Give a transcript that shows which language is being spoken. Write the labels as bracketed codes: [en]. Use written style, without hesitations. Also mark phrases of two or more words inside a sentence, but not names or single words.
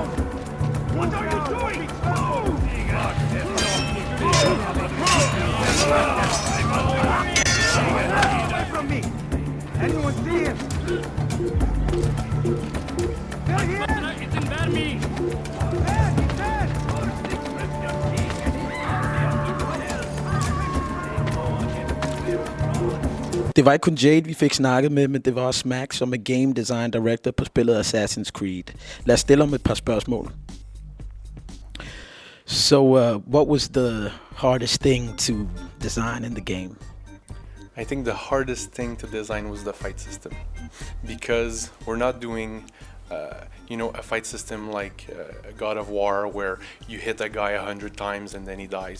[en] What are you doing? Away from me! Anyone see him? They're here! It's in me! He's dead! [da] Det var ikke kun Jade, vi fik snakket med, men det var også Max, som er [en] game design director [da] på spillet Assassin's Creed. Lad os stille om et par spørgsmål. [en] So, what was the hardest thing to design in the game? I think the hardest thing to design was the fight system, because we're not doing a fight system like a God of War where you hit a guy 100 times and then he dies.